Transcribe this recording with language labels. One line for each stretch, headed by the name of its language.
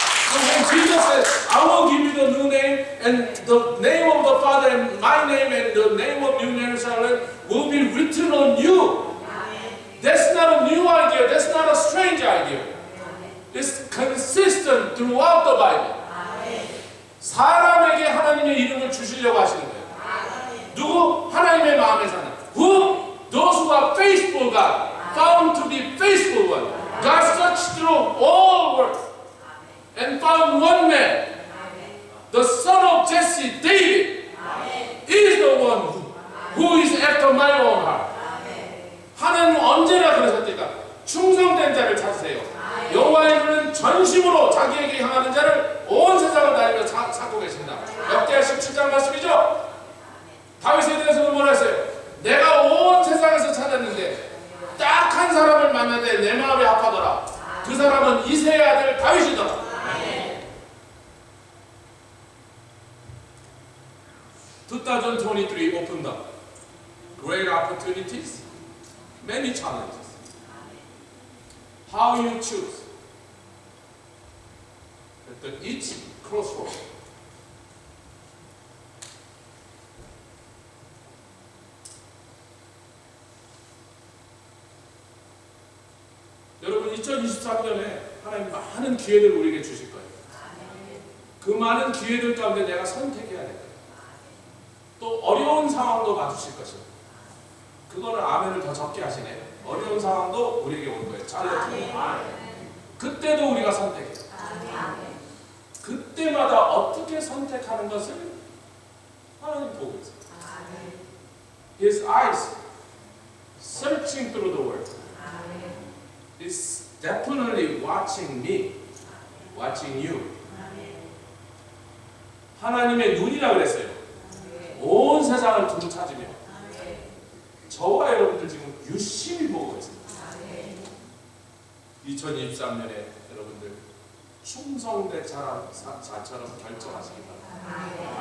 English: So when Jesus said, I will give you the new name, and the name of the Father, and my name, and the name of New Jerusalem will be written on you. That's not a new idea. That's not a strange idea. It's consistent throughout the Bible.
Korean: 사람에게 하나님의 이름을 주시려고 하시는 거예요. 누구? 하나님의 마음에 사는.
English: Who? Those who are faithful God, found to be faithful one. God searched through all world and found one man, the son of Jesse, David, is the one who is after my own heart.
Korean: 하나님은 언제나 그러셨으니까 충성된 자를 찾으세요. 여호와의 눈은 전심으로 자기에게 향하는 자를 온 세상을 다니며 찾고 계십니다. 역대하 17장 말씀이죠. 다윗에 대해서는 뭐라 했어요? 내가 온 세상에서 찾았는데 딱 한 사람을 만났는데 내 마음에 합하더라. 그 사람은 이새의 아들 다윗이더라.
English: 2023 opened up great opportunities, many challenges. How you choose at each crossroad.
Korean: 여러분 2023년에 하나님 많은 기회들을 우리에게 주실 거예요. 그 많은 기회들 가운데 내가 선택해야 될 거예요. 또 어려운 상황도 맞으실 것입니다. 그거는 아멘을 더 적게 하시네요. 어려운 상황도 우리에게 올 거예요. 찰레트. 그때도 우리가 선택해요. 그때마다 어떻게 선택하는 것을 하나님 보고 있어요.
English: His eyes searching through the world is definitely watching me, watching you.
Korean: 하나님의 눈이라 그랬어요. 온 세상을 두루 찾으며 저와 여러분들 지금 유심히 보고 있습니다. 2023년에 여러분들 충성된 자처럼 결정하시기 바랍니다.